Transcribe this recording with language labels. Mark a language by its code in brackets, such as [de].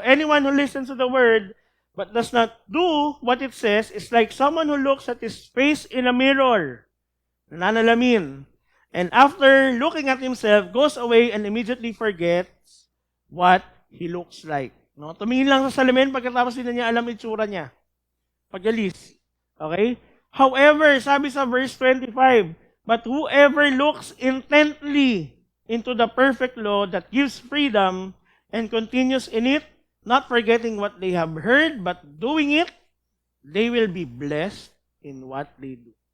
[en] Anyone who listens to the word but does not do what it says is like someone who looks at his face in a mirror. Nananalamin. And after looking at himself, goes away and immediately forgets what he looks like. No? [tl] Tumingin lang sa salamin pagkatapos din niya alam itsura niya. Pag-alis. Okay? [en] However, [tl] sabi [en] sa verse 25, but whoever looks intently into the perfect law that gives freedom and continues in it, not forgetting what they have heard, but doing it, they will be blessed in what they do.